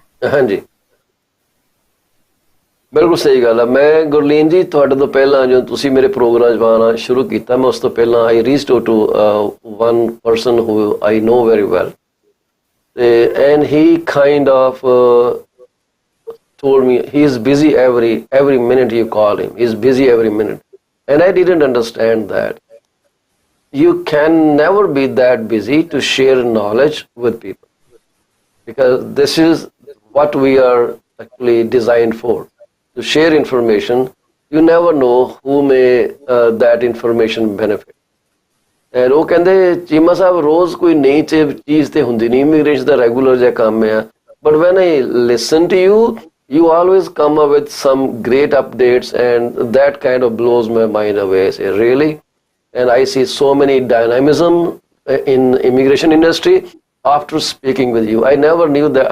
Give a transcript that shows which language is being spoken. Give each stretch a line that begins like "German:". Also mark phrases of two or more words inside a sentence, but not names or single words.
Punjabi: ਹਾਂਜੀ, ਬਿਲਕੁਲ ਸਹੀ ਗੱਲ ਹੈ। ਮੈਂ ਗੁਰਲੀਨ ਜੀ ਤੁਹਾਡੇ ਤੋਂ ਪਹਿਲਾਂ ਜਦੋਂ ਤੁਸੀਂ ਮੇਰੇ ਪ੍ਰੋਗਰਾਮ 'ਚ ਆਉਣਾ ਸ਼ੁਰੂ ਕੀਤਾ, ਮੈਂ ਉਸ ਤੋਂ ਪਹਿਲਾਂ
English: I reached out to one person who I know very well, and he kind of told me he is busy every minute you call him. He's busy every minute, and I didn't understand that. You can never be that busy to share knowledge with people, because this is what we are actually designed for. To share information. You never know who may that information benefit.
Punjabi: And ਉਹ ਕਹਿੰਦੇ ਚੀਮਾ ਸਾਹਿਬ ਰੋਜ਼ ਕੋਈ ਨਈ ਚੀਜ਼ ਤੇ ਹੁੰਦੀ ਨਹੀਂ, ਇਮੀਗ੍ਰੇਸ਼ਨ ਦਾ ਰੈਗੂਲਰ ਜਿਹਾ ਕੰਮ ਆ,
English: but when I listen to you, you always come up with some great updates, and that kind of blows my mind away. I say, really? And I see so many dynamism in immigration industry after speaking with you. I never knew that.